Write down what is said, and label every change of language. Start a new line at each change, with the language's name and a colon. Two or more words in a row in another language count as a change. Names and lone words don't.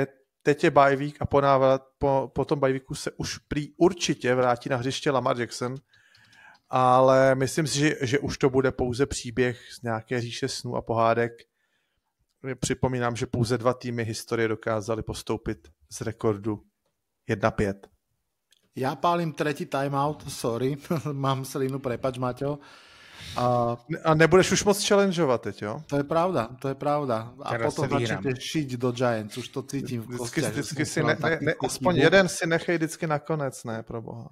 Czech: Teď je
English: bye week
Czech: a po tom
English: bye weeku
Czech: se už prý určitě vrátí na hřiště Lamar Jackson, ale myslím si, že už to bude pouze příběh z nějaké říše snů a pohádek. Připomínám, že pouze 2 týmy historie dokázali postoupit z rekordu 1-5.
Slovak: Ja pálim tretí timeout, sorry, mám slinu, prepač, Maťo.
Czech: A nebudeš už moc challengeovat teď, jo?
Slovak: To je pravda. A teraz potom začnete šiť do Giants, už to cítim v kostiach.
Czech: Vždycky si aspoň jeden si nechej vždycky nakonec, ne, pro boha.